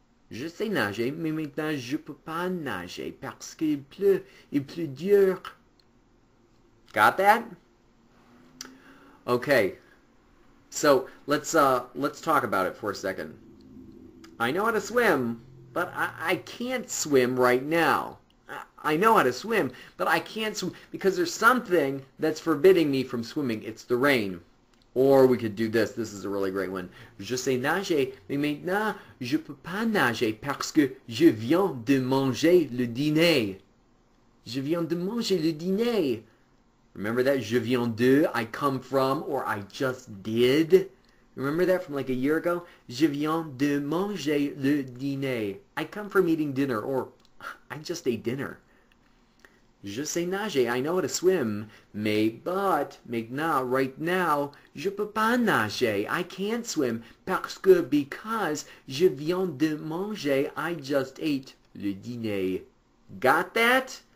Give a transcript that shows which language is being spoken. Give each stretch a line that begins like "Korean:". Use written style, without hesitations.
French: Je sais nager, mais maintenant je peux pas nager parce qu'il pleut dur.
English: Got that? Okay. So let's talk about it for a second. I know how to swim, but I can't swim right now. I know how to swim, but I can't swim because there's something that's forbidding me from swimming. It's the rain. Or we could do this. This is a really great one.
French: Je sais nager, mais maintenant, je peux pas nager parce que je viens de manger le dîner. Je viens de manger le dîner.
English: Remember that?
French: Je viens de,
English: I come from, or I just did. Remember that from like a year ago?
French: Je viens de manger le dîner.
English: I come from eating dinner, or I just ate dinner.
French: Je sais nager,
English: I know how to swim, but,
French: maintenant,
English: right now,
French: je peux pas nager,
English: I can't swim, because
French: je viens de manger,
English: I just ate
French: le dîner.
English: Got that?